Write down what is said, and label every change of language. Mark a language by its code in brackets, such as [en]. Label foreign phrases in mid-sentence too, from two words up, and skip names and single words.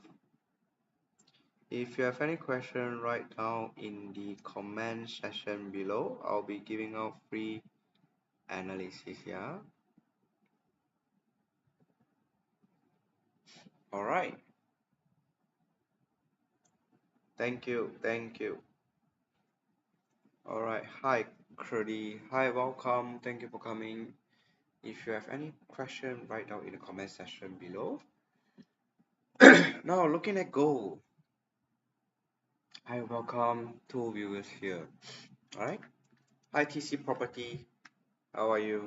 [en] If you have any question, write down in the comment section below. I'll be giving out free analysis. Yeah. All right. Thank you. Thank you. All right. Hi, Curdy. Hi, welcome. Thank you for coming. If you have any question, write down in the comment section below. Now, looking at gold. Hi, welcome. Two viewers here. All right. Hi, TC Property. How are you?